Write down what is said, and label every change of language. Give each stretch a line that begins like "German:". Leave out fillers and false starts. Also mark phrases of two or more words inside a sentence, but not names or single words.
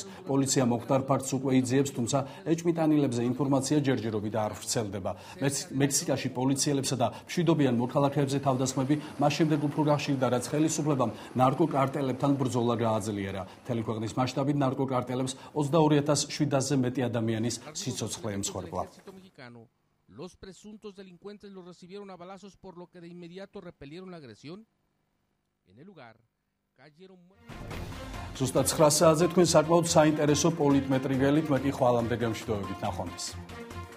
Georgian: პოლიცია მოხდარ ფაქტს უკვე იძიებს, თუმცა ეჭვმიტანილებზე ინფორმაცია ჯერჯერობით არ ვრცელდება. მექსიკაში პოლიციელებსა და მშვიდობიან მოქალაქეებზე თავდასხმები მას შემდეგ უფრო გახშირდა, რაც ხელისუფლებამ ნარკოკარტელებთან ბრძოლა გააძლიერა. მთელი ქვეყნის მასშტაბით ნარკოკარტელებს 22,700-ზე მეტი ადამიანის სიცოცხლე ემსხვერპლა.
Spanish: Los presuntos delincuentes los recibieron a balazos por lo que de inmediato repelieron la agresión. En el lugar cayeron.
Georgian: ზუსტად 9 საათზე თქვენ საკმაოდ საინტერესო პოლიტმეტრიგელით მე კი ხვალამდე გემშვიდობებით, ნახვამდის.